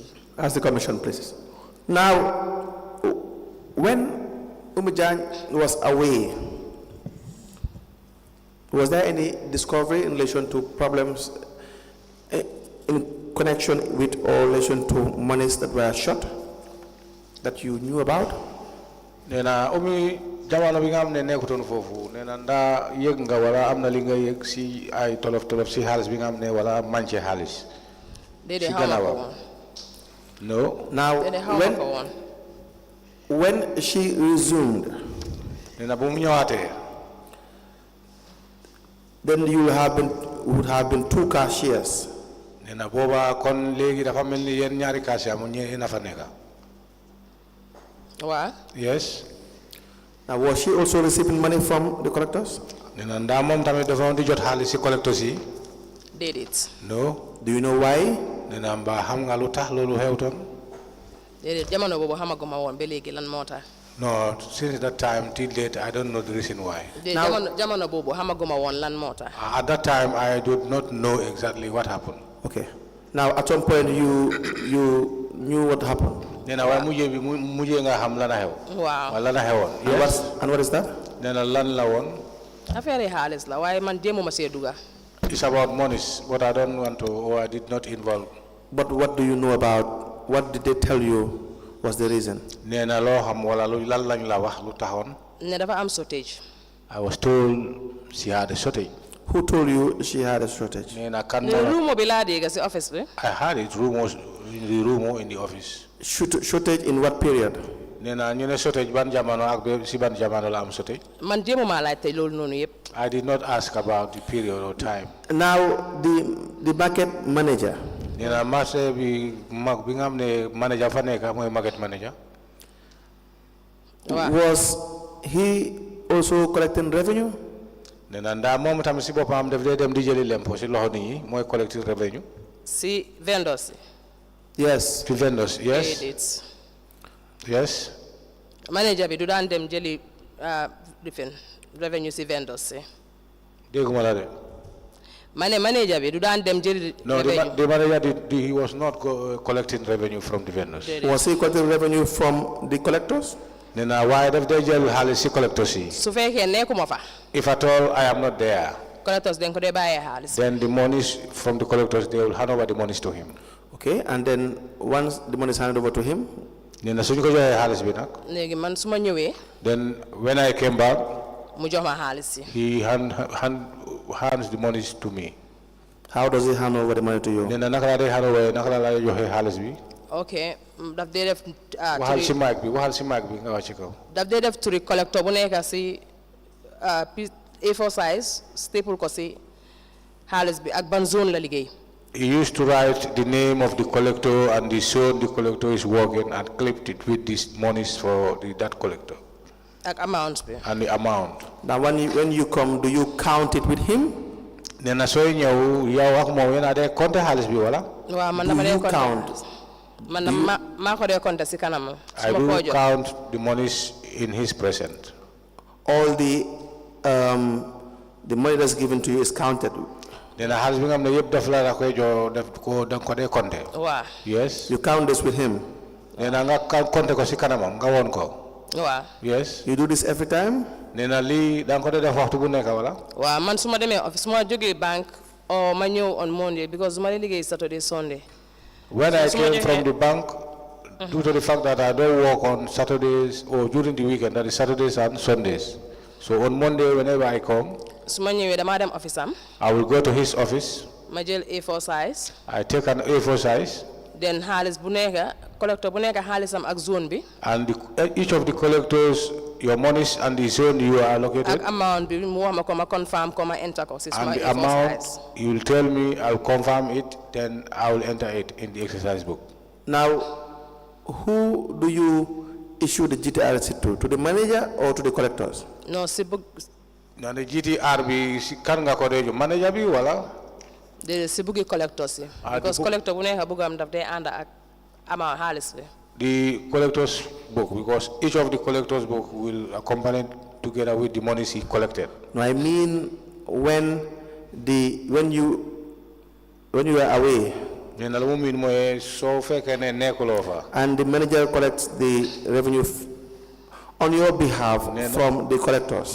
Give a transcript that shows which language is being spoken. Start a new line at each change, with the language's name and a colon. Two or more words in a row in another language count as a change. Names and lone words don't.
English: Ask the commission, please. Now, when Oumie Jagne was away, was there any discovery in relation to problems in connection with or relation to monies that were shot that you knew about?
Wolof: Nena Oumie jamono bi nga xam ne nekkutoon foofu nee na ndaa yëg nga wala am na li nga yëg si ay tolof si xaalis bi nga xam ne wala manqué xaalis. Déedéet xaw ma ko woon.
English: No. Now, when she resumed,
Wolof: nena bu mu ñëwaatee,
English: then you would have been two cashiers.
Wolof: nena booba kon léegi dafa mel ni yéen ñaari cashier mu ñëwee na fa nekka.
English: Wow. Yes. Now, was she also receiving money from the collectors?
Wolof: nena ndaa moom tamit dafa di jot xaalis si collectors yi.
English: Did it? No. Do you know why?
Wolof: nena mbaa xam nga lu tax loolu xewtoon. Déedéet jamono boobu xamaguma woon ba léegi lan moo tax.
English: No, since that time till date, I don't know the reason why.
Wolof: Jamono boobu xamaguma woon lan moo tax.
English: At that time, I did not know exactly what happened. Okay. Now, at some point, you knew what happened.
Wolof: Nena wa mujjé nga xam lan xew. Waaw. Wala lan xewon.
English: Yes. And what is that?
Wolof: Nena lan la won. Affaire yi xaalis la waaye man jéemuma see duga.
English: It's about monies, but I don't want to, or I did not involve. But what do you know about, what did they tell you was the reason?
Wolof: Nena lo xam wala lu lan lañ la wax lu taxone. Ne dafa am shortage.
English: I was told she had a shortage. Who told you she had a shortage?
Wolof: Nena kan Ne rumo bi laa dégg si office bi.
English: I had it rumors in the office. Shortage in what period?
Wolof: Nena ñu ne shortage ban jamono ak si ban jamono la am shortage. Man jéemuma laajte loolu noonu yëpp.
English: I did not ask about the period or time. Now, the market manager.
Wolof: Nena marché bi mag bi nga xam ne manager fa nekk mooy market manager.
English: Was he also collecting revenue?
Wolof: Nena ndaa moom tamit si boppam daf dee dem di jëli lempo si loxo nit ñi mooy
English: collecting revenue.
Wolof: Si vendors.
English: Yes. To vendors, yes. Yes.
Wolof: Manager bi du daan dem jëli revenue si vendors si. Dégguma la de. Manager bi du daan dem jëli revenue.
English: No, the manager he was not collecting revenue from the vendors. Was he collecting revenue from the collectors?
Wolof: Nena waaye daf dee jël xaalis si collectors yi. Su fekkee nekkuma fa.
English: If at all I am not there.
Wolof: Collectors den ko dee bàyyee xaalis.
English: Then the monies from the collectors, they will hand over the monies to him. Okay, and then once the money is handed over to him,
Wolof: Nena suñu ko joxee xaalis bi nag. Léegi man su ma ñëwee.
English: Then when I came back,
Wolof: mu jox ma xaalis si.
English: he hands the monies to me. How does he hand over the money to you?
Wolof: Nena naka la dee
English: hand over
Wolof: naka la joxee xaalis bi. Okay, daf dee def. waxal si mic bi nga wax ci kaw. Daf dee def turi collector bu nekk si
English: A4 size staple
Wolof: ko si xaalis bi ak ban zone la liggéey.
English: He used to write the name of the collector and the zone the collector is working and clipped it with these monies for that collector.
Wolof: Ak amount bi.
English: And the amount. Now when you come, do you count it with him?
Wolof: Nena sooy ñëw yow ak moom yéen a dee compter xaalis bi wala. Waaw man dama dee compter. Man maa ko dee compter si kanam.
English: I do count the monies in his present. All the money that's given to you is counted.
Wolof: Nena xaalis bi nga xam ne yëpp daf la koy jox daf ko da nga ko dee compter. Waaw.
English: Yes. You count this with him.
Wolof: Nena nga compter ko si kanamam nga woon ko. Waaw.
English: Yes. You do this every time?
Wolof: Nena lii da nga ko dee def waxtu bu nekk wala. Waaw man su ma demee office su ma jógee bank or ma ñëw
English: on Monday because
Wolof: su ma dee liggéey
English: Saturday Sunday. When I came from the bank, due to the fact that I don't work on Saturdays or during the weekend, that is Saturdays and Sundays. So on Monday, whenever I come,
Wolof: su ma ñëwee dama dem office am.
English: I will go to his office.
Wolof: Ma jël
English: A4 size. I take an A4 size.
Wolof: Then xaalis bu nekk collector bu nekk xaalisam ak zone bi.
English: And each of the collectors, your monies and the zone you are allocated.
Wolof: Ak amount bi mu wax ma ko ma confirm ko ma enter ko si
English: And
Wolof: suma
English: the A4 amount, size. you will tell me, I will confirm it, then I will enter it in the exercise book. Now, who do you issue the GTR receipt to? To the manager or to the collectors? No, si book.
Wolof: Na the GTR bi si kan nga ko dejo manager bi wala? The si booki collectors. Because collector bu nekk bugam daf day ànd ak ama xaalis bi.
English: The collector's book, because each of the collector's book will accompany together with the monies he collected. No, I mean when you are away. And the manager collects the revenue on your behalf from the collectors.